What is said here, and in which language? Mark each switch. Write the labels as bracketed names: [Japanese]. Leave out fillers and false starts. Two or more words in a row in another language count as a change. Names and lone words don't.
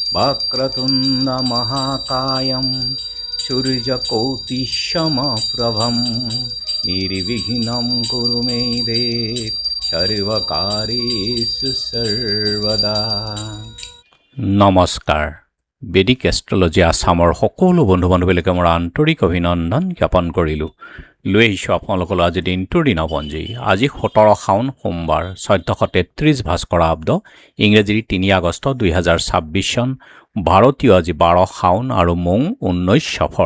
[Sanskrit] वक्रतुण्ड महाकायं सूर्यकोटिसमप्रभं निर्विघ्नं कुरु मे देव सर्वकार्येषु सर्वदा। [Assamese] নমস্কাৰ। বেদিক এষ্ট্ৰলজি আছামৰ সকলো বন্ধু বান্ধৱীলৈকে মোৰ আন্তৰিক অভিনন্দন জ্ঞাপন কৰিলোঁ। লৈ আহিছোঁ আপোনালোকলৈ আজি দিনটোৰ দিনপঞ্জী। আজি 17 শাওন সোমবাৰ 1433 ভাস্কৰাব্দ ইংৰাজীৰ 3 আগষ্ট 2026 চন, ভাৰতীয় আজি 12 শাওন আৰু মং 19 সফৰ।